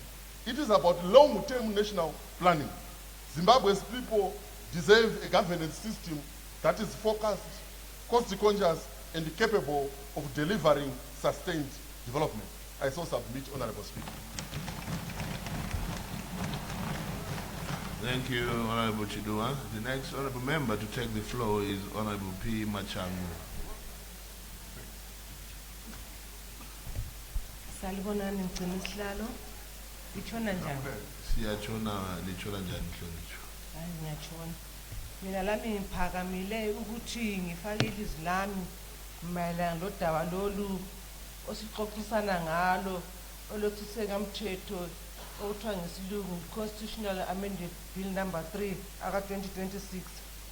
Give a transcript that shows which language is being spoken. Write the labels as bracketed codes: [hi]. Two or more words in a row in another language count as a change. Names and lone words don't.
[en] It is about long-term national planning. Zimbabwe's people deserve a governance system that is focused, cost-conscious, and capable of delivering sustained development. I so submit, Honorable Speaker. Thank you, Honorable Chidua. The next honorable member to take the floor is Honorable P. Machangu. [nd] Salibonani ngcinisihlalo. Itshona njani? Siyatshona litshona njani Mhlonishwa? Hayi ngiyatshona. Mina lami ngiphakamile ukuthi ngifake ilizwi lami mayelana lodaba lolu osixoxisana ngalo olothusengamthetho okuthiwa ngesilungu Constitutional Amendment Bill number 3 aka 2026.